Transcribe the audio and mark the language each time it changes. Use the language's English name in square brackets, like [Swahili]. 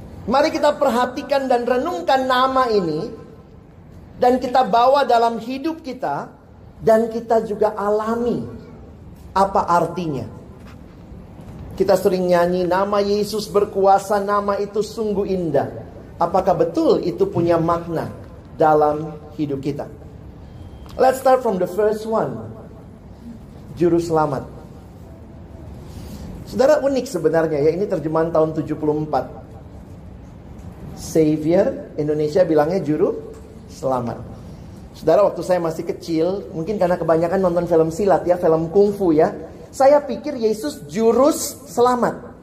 [Indonesian] Mari kita perhatikan dan renungkan nama ini, dan kita bawa dalam hidup kita, dan kita juga alami apa artinya. Kita sering nyanyi, nama Yesus berkuasa, nama itu sungguh indah. Apakah betul itu punya makna dalam hidup kita? [English] Let's start from the first one. [Indonesian] Juru selamat. Saudara, unik sebenarnya ya, ini terjemahan tahun 74. Savior, Indonesia bilangnya juru selamat. Saudara, waktu saya masih kecil, mungkin karena kebanyakan nonton film silat ya, film kungfu ya, saya pikir Yesus jurus selamat.